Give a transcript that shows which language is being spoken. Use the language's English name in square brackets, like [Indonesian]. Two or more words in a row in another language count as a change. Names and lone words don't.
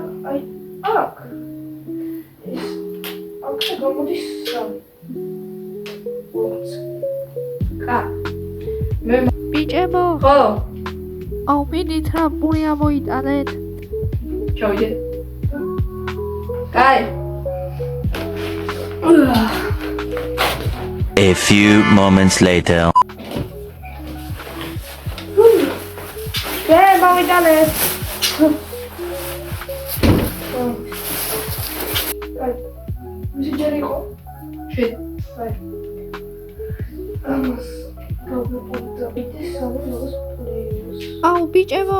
[Georgian] აი, აქ. ეს აქ გამოდის სამი. ბიჭებო, ხო, აუვიდით რა პური ამოიტანეთ. ჩავიდე. კაი. [English] A few moments later. [Georgian] მოვიტანეთ. კაი. მისი ჯერი იყო? შენ. კაი. ამას აუ ბიჭებო,